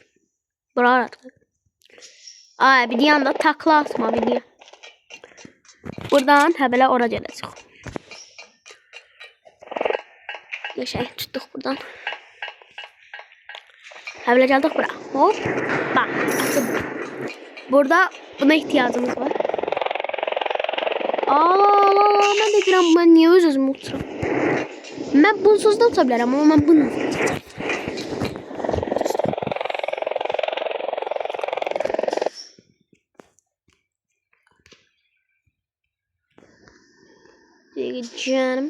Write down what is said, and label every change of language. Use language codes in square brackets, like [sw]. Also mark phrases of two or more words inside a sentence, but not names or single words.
[az] Bura rahat. [tr] Ay bir yanda takla atma bir diye. [az] Buradan həbələ ora gələcək. Yaşay tutduq buradan. Həbələ gəldik bura. Hop. [tr] Bak. Burada buna ihtiyacımız var. Allah. Ben de diyorum ben niye özümü uçuram. Ben bunsuz da [az] uça bilərəm [tr] ama ben bunu uçacağım. Canım.